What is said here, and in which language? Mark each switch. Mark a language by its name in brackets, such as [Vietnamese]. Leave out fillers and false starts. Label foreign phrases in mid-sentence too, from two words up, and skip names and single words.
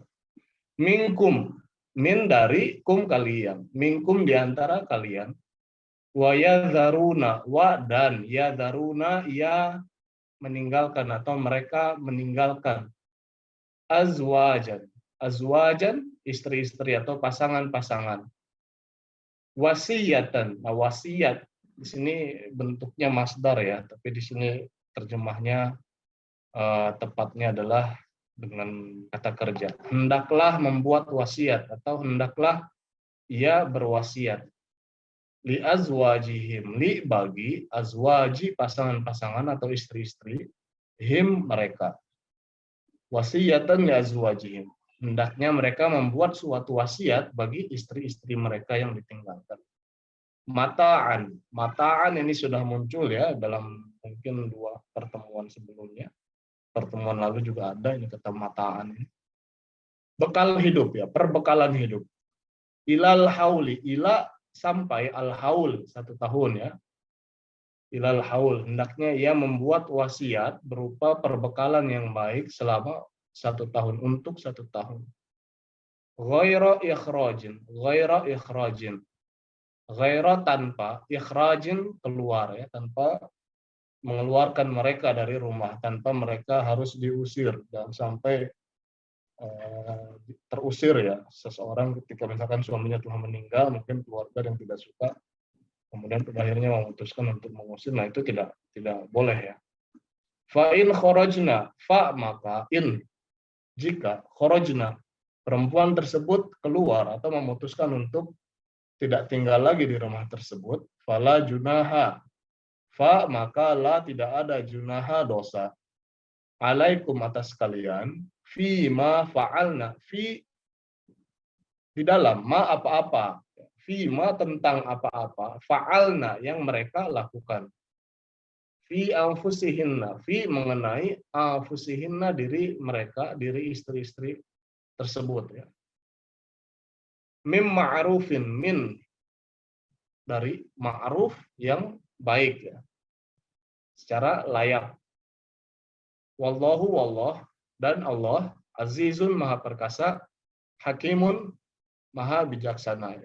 [Indonesian] Minkum, min dari kum kalian, minkum diantara kalian, [Arabic] wa yadharuna, [Indonesian] wa dan yadharuna, ya meninggalkan atau mereka meninggalkan, azwajan, azwajan istri-istri atau pasangan-pasangan, wasiyatan. Nah, wasiat di sini bentuknya masdar ya, tapi di sini terjemahnya tepatnya adalah dengan kata kerja. Hendaklah membuat wasiat atau hendaklah ia berwasiat. [Arabic] Li azwajihim, [Indonesian] li bagi, azwaji pasangan-pasangan atau istri-istri, him mereka. [Arabic] Wasiyatan li azwajihim. [Indonesian] Hendaknya mereka membuat suatu wasiat bagi istri-istri mereka yang ditinggalkan. Mata'an. Mata'an ini sudah muncul ya dalam mungkin 2 pertemuan sebelumnya. Pertemuan lalu juga ada ini kata mata'an ini. Bekal hidup ya, perbekalan hidup. [Arabic] Ilal hauli, ila [Indonesian] sampai al-haul 1 tahun ya. [Arabic] Ilal haul, [Indonesian] hendaknya ia membuat wasiat berupa perbekalan yang baik selama 1 tahun, untuk 1 tahun. [Arabic] Ghaira ikhrajin, ghaira ikhrajin. [Indonesian] Ghaira tanpa, ikhrajin keluar ya, tanpa mengeluarkan mereka dari rumah, tanpa mereka harus diusir dan sampai terusir ya. Seseorang ketika misalkan suaminya telah meninggal, mungkin keluarga yang tidak suka, kemudian akhirnya memutuskan untuk mengusir, nah itu tidak boleh ya. [Arabic] Fa in kharajna, fa maka in, jika kharajna, [Indonesian] perempuan tersebut keluar atau memutuskan untuk tidak tinggal lagi di rumah tersebut, [Arabic] fala junaha, [Indonesian] fa maka la tidak ada junaha dosa, alaikum atas kalian, [Arabic] fi ma fa'alna, fi [Indonesian] di dalam, ma apa-apa, [Arabic] fi ma [Indonesian] tentang apa-apa, fa'alna yang mereka lakukan, [Arabic] fi anfusihinna, [Indonesian] fi mengenai anfusihinna diri mereka, diri istri-istri tersebut ya. [Arabic] Mim ma'rufin, [Indonesian] min dari ma'ruf yang baik ya, secara layak. [Arabic] Wallahu wallah, [Indonesian] dan Allah azizun maha perkasa, hakimun maha bijaksana.